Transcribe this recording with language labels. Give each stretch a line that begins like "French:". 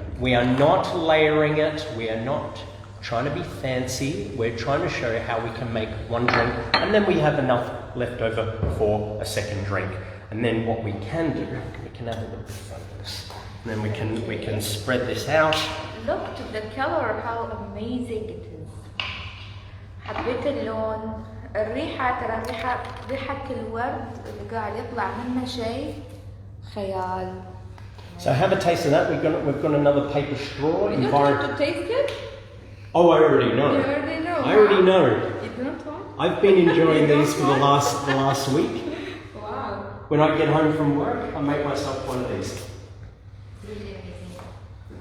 English: We are not layering it, we are not trying to be fancy, we're trying to show you how we can make one drink, and then we have enough left over for a second drink. And then what we can do, we can have a little bit of this, and then we can spread this out. Look to the color, how amazing it is.
Arabic: حبيت اللون، الريحة، ترى ريحة الورد اللي قاعد يطلع منه شيء خيال.
English: So have a taste of that. We've got another paper straw. You don't want to taste it? Oh, I already know. You already know. I already know. You don't want? I've been enjoying these for the last week. Wow. When I get home from work, I make myself one of these. Really amazing.